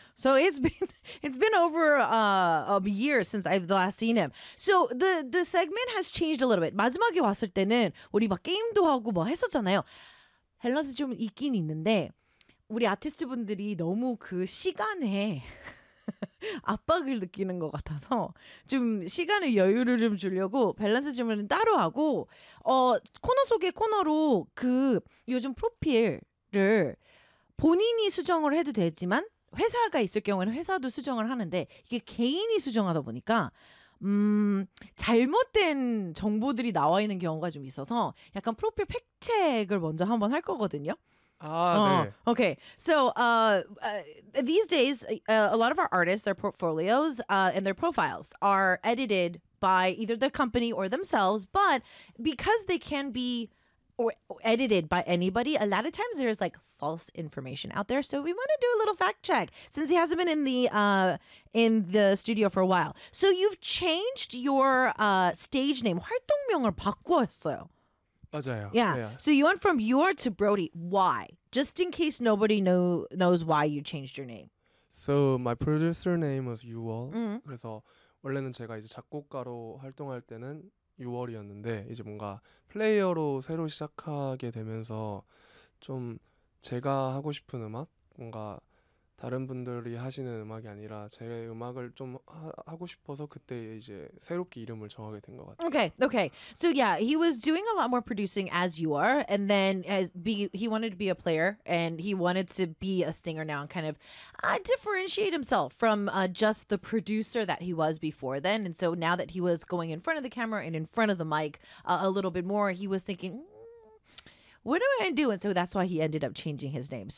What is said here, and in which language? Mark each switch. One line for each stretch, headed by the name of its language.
English: So it's been over a year since I've last seen him. So the segment has changed a little bit.
Korean: 마지막에 왔을 때는 우리 막 게임도 하고 뭐 했었잖아요. 밸런스 좀 있긴 있는데 우리 아티스트 분들이 너무 그 시간에 압박을 느끼는 것 같아서 좀 시간의 여유를 좀 주려고 밸런스 질문은 따로 하고 코너 속의 코너로 그 요즘 프로필을 본인이 수정을 해도 되지만 회사가 있을 경우에는 회사도 수정을 하는데 이게 개인이 수정하다 보니까 잘못된 정보들이 나와 있는 경우가 좀 있어서 약간 프로필 팩트체크를 먼저 한번 할 거거든요.
English: Okay, so these days, a lot of our artists, their portfolios and their profiles are edited by either the company or themselves, but because they can be edited by anybody, a lot of times there's like false information out there, so we want to do a little fact check since he hasn't been in the studio for a while. So you've changed your stage name.
Korean: 활동명을 바꿨어요. 맞아요.
English: Yeah. So you went from Yor to Brody. Why? Just in case nobody knows why you changed your name. So my producer name was Yuol. Mm-hmm.
Korean: 그래서 원래는 제가 이제 작곡가로 활동할 때는 Yuol이었는데 이제 뭔가 플레이어로 새로 시작하게 되면서 좀 제가 하고 싶은 음악 뭔가 다른 분들이 하시는 음악이 아니라 제 음악을 좀 하고 싶어서 그때 이제 새롭게 이름을 정하게 된 것 같아요.
English: Okay, okay. So yeah, he was doing a lot more producing as you are, and then he wanted to be a player, and he wanted to be a singer now, and kind of differentiate himself from just the producer that he was before then. And so now that he was going in front of the camera and in front of the mic a little bit more, he was thinking, what am I going to do? And so that's why he ended up changing his name.